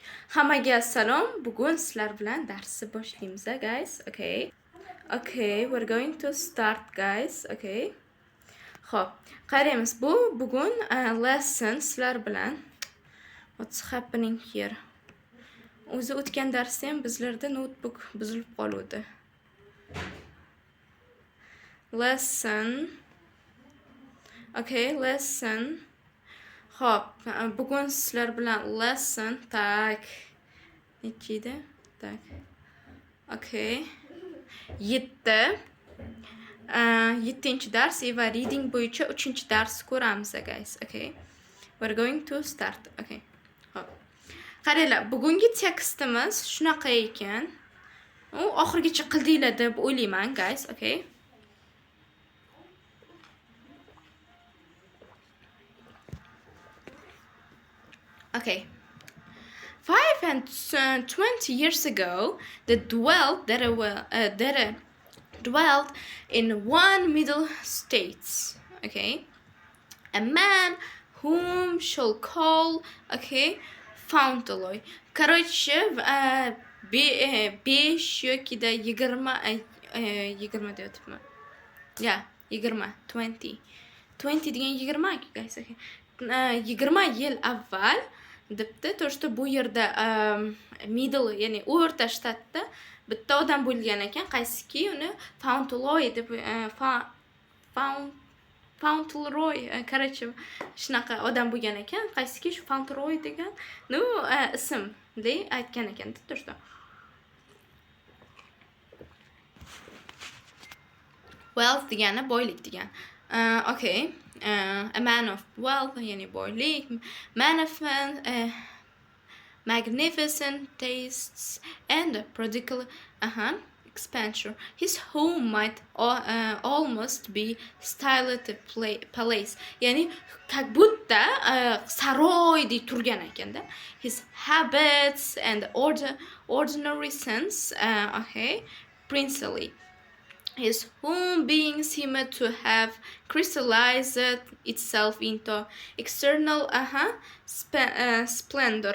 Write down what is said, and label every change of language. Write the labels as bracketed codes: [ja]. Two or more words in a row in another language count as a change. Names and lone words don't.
[uz] Hammaga assalom. Bugun sizlar bilan darsni boshlaymiz, guys. [en] Okay. Okay, we're going to start, guys. [uz] Okay. Xo'p, qaraymiz. Bugun lesson sizlar bilan. [en] What's happening here? [uz] O'zi o'tgan darsda ham bizlarda notebook buzilib qoluvdi. [en] Lesson. Okay, lesson. [uz] Xo'p, bugun sizlar bilan lesson tak. Nechida? Tak. Okay. 7. 7-chi dars va reading bo'yicha 3-chi dars ko'ramiz, guys. [en] Okay. We're going to start. Okay. Hop. [uz] Qaranglar, bugungi tekstimiz shunaqa ekan. U oxirgacha qildinglar deb o'ylayman, guys. [en] Okay. Okay. 520 years ago, there dwelled in one Middle States, okay, a man whom shall call, okay, Fauntleroy. [uz] Короче, 5 yokida 20 deyapman. [en] Yeah, 20 degan 20, guys, okay. [uz] 20 yil avval debdi, [ru] то что [uz] bu yerda middle, ya'ni o'rta shtatda bitta odam bo'lgan ekan, qaysiki uni Fauntleroy deb Fauntleroy, короче, shunaqa odam bo'lgan ekan, qaysiki shu Fauntleroy degan ism deb aytgan ekan, [ru] то что [uz] wealth degani boylik degan. [en] Okay. A man of wealth, [uz] ya'ni boylik, [en] magnificent tastes and prodigal expenditure. His home might almost be styled a palace. [uz] Yani [ru] как будто [uz] saroydek turgan ekanda. [en] His habits and ordinary sense, okay, princely. His home being seemed to have crystallized itself into external splendor.